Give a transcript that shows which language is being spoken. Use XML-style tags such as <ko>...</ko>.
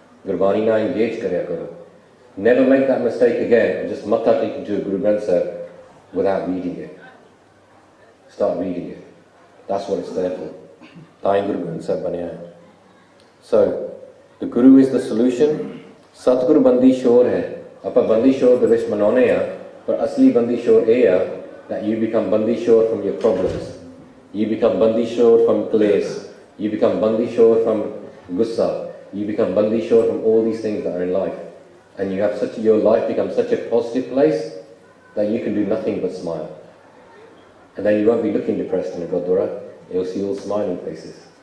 <pa>Gurbani na engage karya karo.</pa> <en>Never make that mistake again of just matha taking to a Guru Granth Sahib without reading it. start reading it. That's what it's there for.</en> <pa>ਤਾਂ ਹੀ ਗੁਰੂ ਗ੍ਰੰਥ ਸਾਹਿਬ ਬਣਿਆ ਹੈ.</pa> <en>So, the Guru is the solution.</en> <pa>ਸਤਿਗੁਰੂ ਬੰਦੀ ਸ਼ੋਰ ਹੈ. ਆਪਾਂ ਬੰਦੀ ਸ਼ੋਰ ਦੇ ਵਿੱਚ ਮਨਾਉਂਦੇ ਆ, ਪਰ ਅਸਲੀ ਬੰਦੀ ਸ਼ੋਰ ਇਹ ਆ</pa> <en>that you become bandi shore from your problems. You become bandi shore from clays. You become bandi shore from gussa. You become bandi shore from all these things that are in life. And you have your life becomes such a positive place that you can do nothing but smile. And then you won't be looking depressed in a Gurdwara. You'll see all smiling faces.</en>